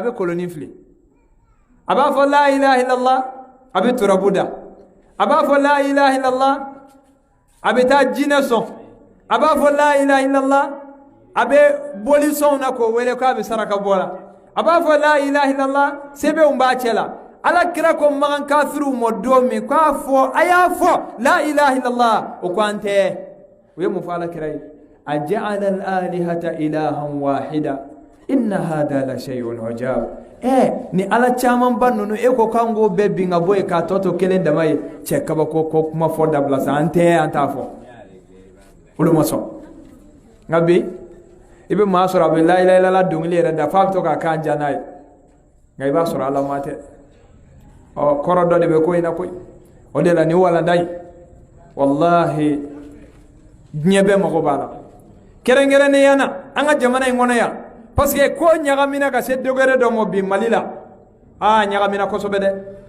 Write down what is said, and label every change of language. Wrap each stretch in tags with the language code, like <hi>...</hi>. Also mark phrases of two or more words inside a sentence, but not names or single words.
<bm>bɛ koloni fili a b'a fɔ</bm> <ar>لا إله إلا الله</ar> <bm>a bɛ turabu da a b'a fɔ</bm> <ar>لا إله إلا الله</ar> <bm>a bɛ taa jinɛ sɔn a b'a fɔ</bm> <ar>لا إله إلا الله</ar> <bm>a bɛ boli sɔnw na k'o wele k'a bɛ saraka bɔ la a b'a fɔ</bm> <ar>لا إله إلا الله</ar> <bm>sɛbɛnw b'a cɛ la ala kira ko magan kafiriw ma don min k'a fɔ a y'a fɔ</bm> <ar>لا إله إلا الله</ar> <bm>o ko an tɛ o ye mun fɔ ala kira ye</bm> <ar>أجعل الآلهة إلها واحدا إن هذا لشيء عجاب</ar> <bm>ni ala caman ba nunu e ko kan go bɛɛ bin ka bɔ yen k'a tɔ to kelen dama ye cɛ kabako ko kuma fɔ dabila sa an t'a fɔ olu ma sɔn nka bi i bɛ maa sɔrɔ a bɛ</bm> <ar>لا إله إلا الله</ar> <bm>dɔnkili yɛrɛ da f'a bɛ to k'a kan ja n'a ye nka i b'a sɔrɔ ala ma tɛ kɔrɔ dɔ de bɛ ko in na koyi o de la ni walanda in wallahi diɲɛ bɛɛ mago b'a la kɛrɛnkɛrɛnnenya na an ka jamana in kɔnɔ yan</bm> <fr>parce que</fr> <bm>ko ɲagamina ka se degré dɔ ma bi Mali la ɲagamina kosɛbɛ dɛ</bm>